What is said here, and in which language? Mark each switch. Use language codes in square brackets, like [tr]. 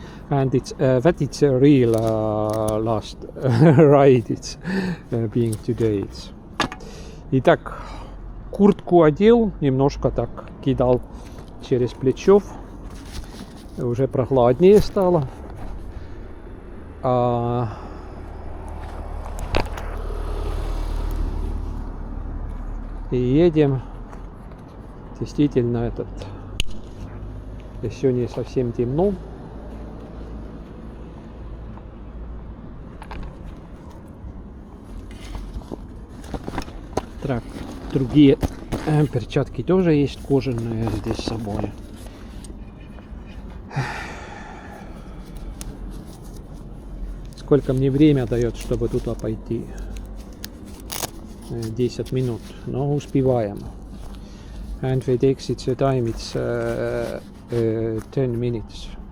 [en] And it's that it's a real last ride it's being today. [ru] Итак, куртку одел, немножко так кидал через плечо, уже прохладнее стало. И едем Действительно, еще не совсем темно. Так, другие перчатки тоже есть кожаные здесь с собой. Сколько мне время дает, чтобы туда пойти? 10 минут, но успеваем. [en] And we exit the time, it's 10 minutes.